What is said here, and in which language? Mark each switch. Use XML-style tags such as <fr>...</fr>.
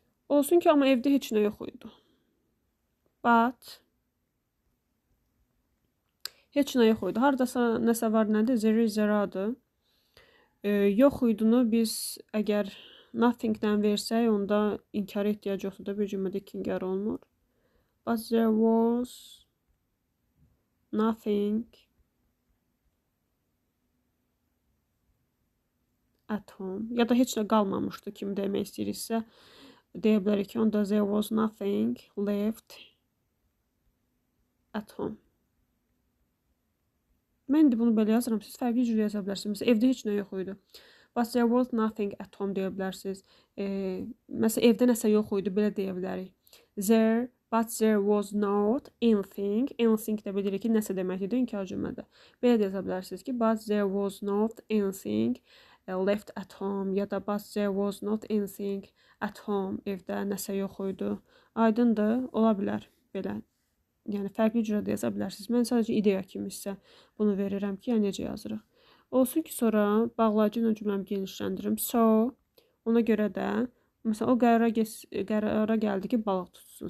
<az>Olsun ki, amma evdə heç nə yox idi.</az> <en>But.</en> <az>Heç nə yox idi. Haradasa nəsə var, nədir? Zeradır. Yox idini biz əgər nothing-dən versək, onda inkara ehtiyac yoxdur da, bir cümlədə inkar olmur.</az> <en>But there was nothing at home.</en> <az>Ya da heç nə qalmamışdı kimi demək istəyiriksə, deyə bilərik ki, onda</az> <en>there was nothing left at home.</en> <az>Mən də bunu belə yazıram, siz fərqli cür yaza bilərsiniz. Evdə heç nə yox idi.</az> <en>But there was nothing at home</en> <az>deyə bilərsiniz. Məsələn, evdə nəsə yox idi, belə deyə bilərik.</az> <en>But there was not anything.</en> <az>Anything də bilirik ki, nəsə deməkdir inkar cümlədə. Belə də yaza bilərsiniz ki,</az> <en>but there was not anything left at home</en> <az>ya da</az> <en>but there was not anything at home.</en> <az>Evdə nəsə yox idi. Aydındır, ola bilər belə. Yəni fərqli cürə də yaza bilərsiniz. Mən sadəcə ideya kimi sizə bunu verirəm ki, yəni necə yazırıq. Olsun ki, sonra bağlayıcı ilə cümləmi genişləndirim. So, ona görə də məsələn o qərara gəldi ki, balıq tutsun.</az>